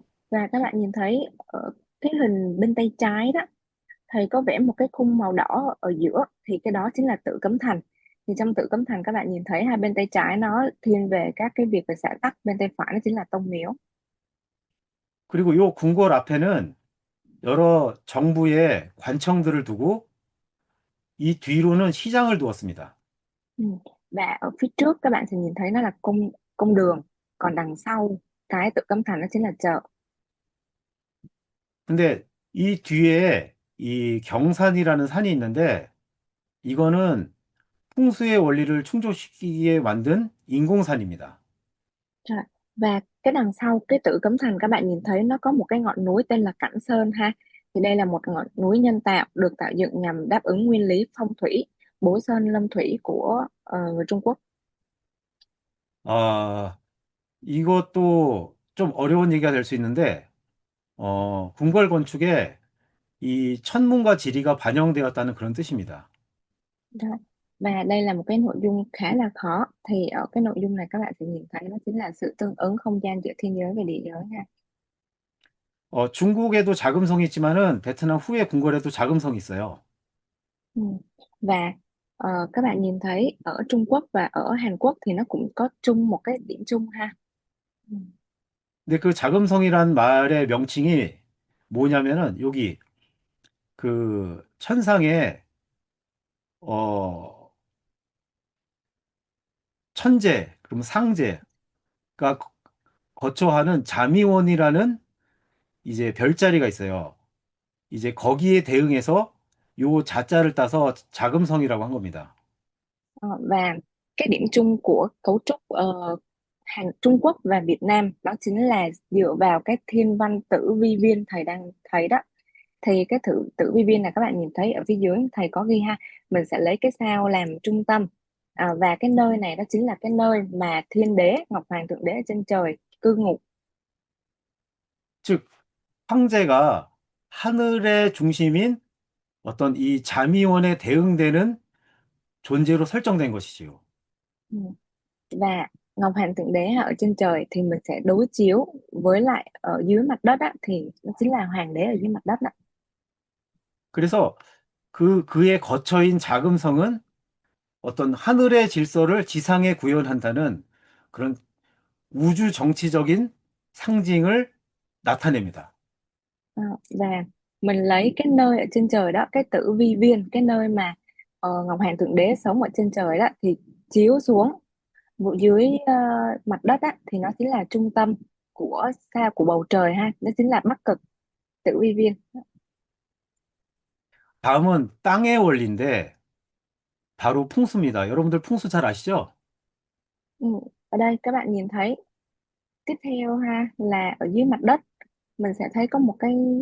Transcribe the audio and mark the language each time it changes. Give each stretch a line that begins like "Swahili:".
Vietnamese: Và các bạn nhìn thấy ở cái hình bên tay trái đó, thầy có vẽ một cái khung màu đỏ ở giữa, thì cái đó chính là Tử Cấm Thành. Thì trong Tử Cấm Thành các bạn nhìn thấy hai bên tay trái nó thiên về các cái việc về xã tắc, bên tay phải nó chính là tông miếu.
Korean: 그리고 요 궁궐 앞에는 여러 정부의 관청들을 두고, 이 뒤로는 시장을 두었습니다. Ừ.
Vietnamese: Và ở phía trước các bạn sẽ nhìn thấy nó là cung đường, còn đằng sau cái Tử Cấm Thành nó chính là chợ.
Korean: 근데 이 뒤에 이 경산이라는 산이 있는데 이거는 풍수의 원리를 충족시키기에 만든 인공산입니다. Rồi.
Vietnamese: Và cái đằng sau cái Tử Cấm Thành các bạn nhìn thấy nó có một cái ngọn núi tên là Cảnh Sơn ha. Thì đây là một ngọn núi nhân tạo được tạo dựng nhằm đáp ứng nguyên lý phong thủy, bối sơn lâm thủy của người Trung Quốc.
Korean: 아, 이것도 좀 어려운 얘기가 될 수 있는데 궁궐 건축에 이 천문과 지리가 반영되었다는 그런 뜻입니다. Rồi.
Vietnamese: Và đây là một cái nội dung khá là khó. Thì ở cái nội dung này các bạn sẽ nhìn thấy nó chính là sự tương ứng không gian giữa thiên giới và địa giới ha.
Korean: 중국에도 자금성이 있지만은 베트남 후에 궁궐에도 자금성이 있어요. Ừ.
Vietnamese: Và các bạn nhìn thấy ở Trung Quốc và ở Hàn Quốc thì nó cũng có chung một cái điểm chung ha. Ừ.
Korean: 근데 그 자금성이란 말의 명칭이 뭐냐면은 여기 그 천상에 어 천재 그럼 상제가 거처하는 자미원이라는 이제 별자리가 있어요. 이제 거기에 대응해서 요 자자를 따서 자금성이라고 한 겁니다.
Vietnamese: Và cái điểm chung của cấu trúc Trung Quốc và Việt Nam đó chính là dựa vào cái thiên văn tử vi viên thầy đang thấy đó. Thì cái tử vi viên này các bạn nhìn thấy ở phía dưới thầy có ghi ha, mình sẽ lấy cái sao làm trung tâm, và cái nơi này đó chính là cái nơi mà thiên đế Ngọc Hoàng thượng đế ở trên trời cư ngụ.
Korean: 즉 황제가 하늘의 중심인 어떤 이 자미원에 대응되는 존재로 설정된 것이지요. Ừ.
Vietnamese: Và Ngọc Hoàng thượng đế ở trên trời thì mình sẽ đối chiếu với lại ở dưới mặt đất á, thì nó chính là hoàng đế ở dưới mặt đất đó.
Korean: 그래서 그의 거처인 자금성은 어떤 하늘의 질서를 지상에 구현한다는 그런 우주 정치적인 상징을 나타냅니다.
Vietnamese: Ờ, và mình lấy cái nơi ở trên trời đó, cái tử vi viên, cái nơi mà Ngọc Hoàng thượng đế sống ở trên trời đó thì chiếu xuống vụ dưới mặt đất á, thì nó chính là trung tâm của sao của bầu trời ha, nó chính là Bắc Cực tử vi viên.
Korean: 다음은 땅의 원리인데 바로 풍수입니다. 여러분들 풍수 잘 아시죠? Ừ.
Vietnamese: Ở đây các bạn nhìn thấy tiếp theo ha, là ở dưới mặt đất mình sẽ thấy có một cái.